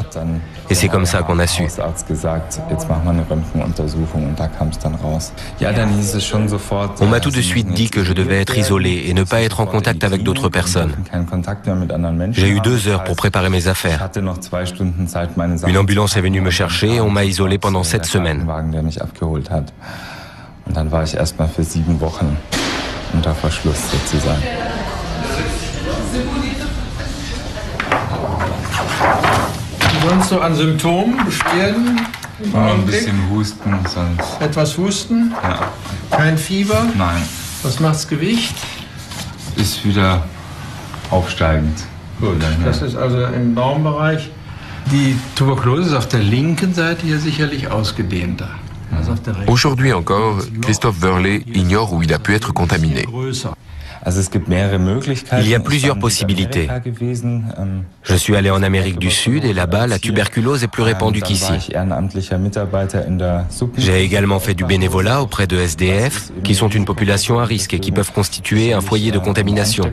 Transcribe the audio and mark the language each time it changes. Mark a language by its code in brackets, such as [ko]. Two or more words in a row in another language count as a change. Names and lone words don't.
[fr] Et c'est comme ça qu'on a su. On m'a tout de suite dit que je devais être isolé et ne pas être en contact avec d'autres personnes. J'ai eu 2 heures pour préparer mes affaires. Une ambulance est venue me chercher et on m'a isolé pendant 7 semaines. [de] Sonst so an Symptomen, Beschwerden? Ein bisschen Husten, sonst. Etwas Husten? Ja. Kein Fieber? Nein. Was macht's Gewicht? Ist wieder aufsteigend. Gut, das ist also im Normbereich. Die Tuberkulose ist auf der linken Seite hier sicherlich ausgedehnter. [fr] Aujourd'hui encore, Christophe Wörle ignore où il a pu être contaminé. Il y a plusieurs possibilités. Je suis allé en Amérique du Sud et là-bas, la tuberculose est plus répandue qu'ici. J'ai également fait du bénévolat auprès de SDF, qui sont une population à risque et qui peuvent constituer un foyer de contamination.